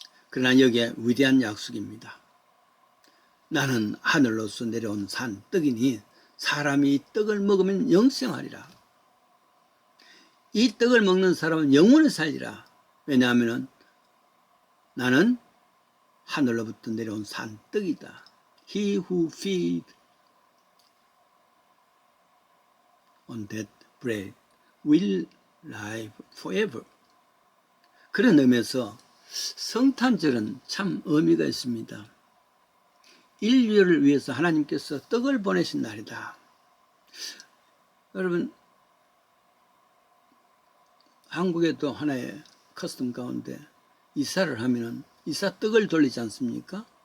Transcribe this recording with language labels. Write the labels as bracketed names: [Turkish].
[Korean] 그러나 여기에 위대한 약속입니다. 나는 하늘로서 내려온 산 떡이니 사람이 이 떡을 먹으면 영생하리라. 이 떡을 먹는 사람은 영원히 살리라. 왜냐하면 나는 하늘로부터 내려온 산 떡이다. [English] He who feed on that bread will live forever. [Korean] 그런 의미에서 성탄절은 참 의미가 있습니다. 인류를 위해서 하나님께서 떡을 보내신 날이다. 여러분 한국에도 하나의 커스텀 가운데 이사를 하면은 이사 떡을 돌리지 않습니까?